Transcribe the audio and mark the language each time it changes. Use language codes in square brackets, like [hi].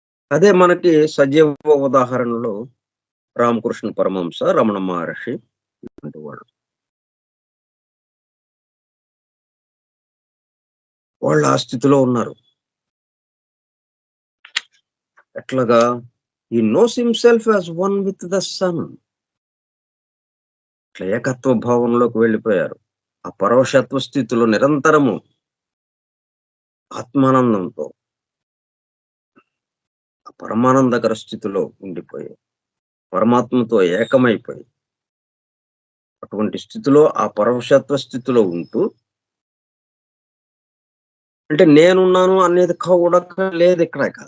[te] అదే మనకి సజీవ ఉదాహరణలో రామకృష్ణ పరమహంస, రమణ మహర్షి ఇటువంటి వాళ్ళు ఆ స్థితిలో ఉన్నారు. ఎట్లాగా? [en] he knows himself as one with the sun. [te] ఏకత్వ భావంలోకి వెళ్ళిపోయారు. ఆ పరవశత్వ స్థితిలో నిరంతరము ఆత్మానందంతో, ఆ పరమానందకర స్థితిలో ఉండిపోయి పరమాత్మతో ఏకమైపోయి, అటువంటి స్థితిలో, ఆ పరవశత్వ స్థితిలో ఉంటూ, అంటే నేనున్నాను అనేది కూడా లేదు ఇక్కడ.